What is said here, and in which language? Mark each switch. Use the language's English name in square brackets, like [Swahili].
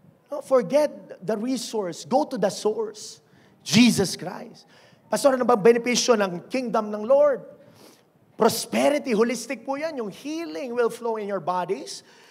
[English] Don't forget the resource. Go to the source. Jesus Christ. [Filipino] Pastor, ano ba benepisyo ng kingdom ng Lord? Prosperity, holistic po yan. Yung [English] healing will flow in your bodies.